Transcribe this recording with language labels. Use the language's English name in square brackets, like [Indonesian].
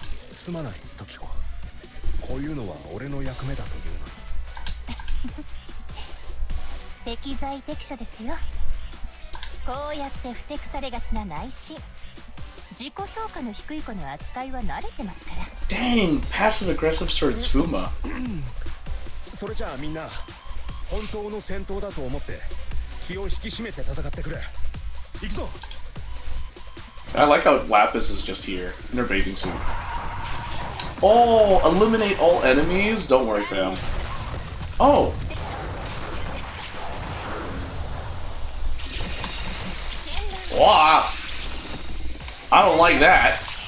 [Japanese] すまない時子、こういうのは俺の役目だというのに。適材適所ですよ。こうやってふてくされがちな内心、自己評価の低い子の扱いは慣れてますから。 [English] Dang, passive aggressive towards Fuma. [Japanese] それじゃあみんな本当の戦闘だと思って気を引き締めて戦ってくれ。行くぞ。 [English] I like how Lapis is just here in her bathing suit. Oh, eliminate all enemies? Don't worry, fam. Oh. Wow. I don't like that.